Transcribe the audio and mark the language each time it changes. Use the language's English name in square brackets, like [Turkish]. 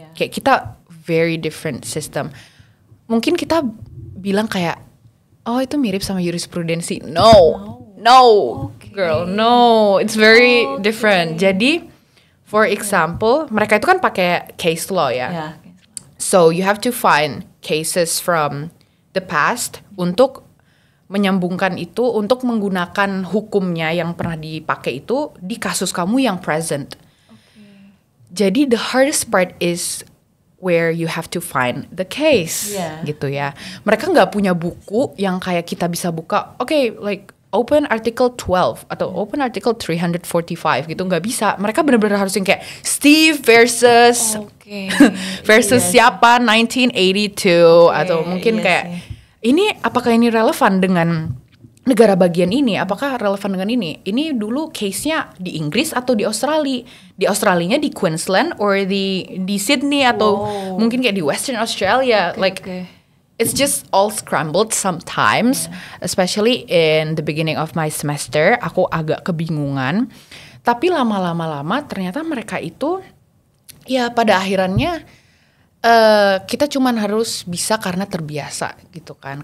[Indonesian] Kayak kita [English] very different system. [Indonesian] Mungkin kita bilang kayak oh itu mirip sama jurisprudensi. [English] No, girl, no, it's very different. [Indonesian] Jadi, [English] for example, [Indonesian] mereka itu kan pakai case law ya. [English] So you have to find cases from the past [Indonesian] untuk menyambungkan itu, untuk menggunakan hukumnya yang pernah dipakai itu di kasus kamu yang present. [English] Jadi the hardest part is where you have to find the case, gitu ya. [Indonesian] Mereka nggak punya buku yang kayak kita bisa buka. [English] Like open article 12 [Indonesian] atau [English] open article 345 [Indonesian] gitu, nggak bisa. Mereka benar-benar harus yang kayak Steve versus siapa 1982 atau mungkin kayak ini apakah ini relevan dengan negara bagian ini, apakah relevan dengan ini. Ini dulu case-nya di Inggris atau di Australia. Di Australianya di Queensland or di Sydney atau mungkin kayak di Western Australia. [English] It's just all scrambled sometimes, especially in the beginning of my semester. [Indonesian] Aku agak kebingungan. Tapi lama-lama ternyata mereka itu ya pada akhirannya kita cuman harus bisa karena terbiasa gitu kan.